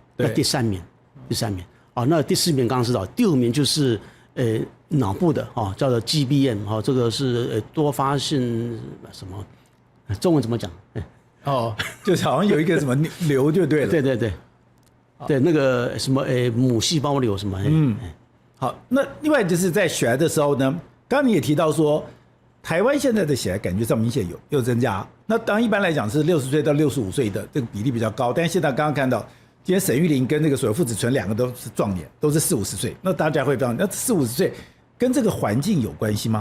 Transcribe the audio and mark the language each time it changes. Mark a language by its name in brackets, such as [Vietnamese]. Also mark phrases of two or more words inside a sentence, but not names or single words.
[Chinese] 那第3名，那第4名剛剛知道，第5名就是腦部的叫做 GBM 這個是多發性什麼？中文怎麼講？就是好像有一個什麼瘤就對了。對，那個什麼母細胞瘤什麼。好，那另外就是在血癌的時候呢，剛剛你也提到說，台灣現在的血癌感覺上明顯有增加。那當然一般來講是60歲到65歲的這個比例比較高，但是現在剛剛看到，今天沈玉琳跟那個所謂父子純2個都是壯年，都是40-50歲。那大家會這樣，那40-50歲跟這個環境有關係嗎？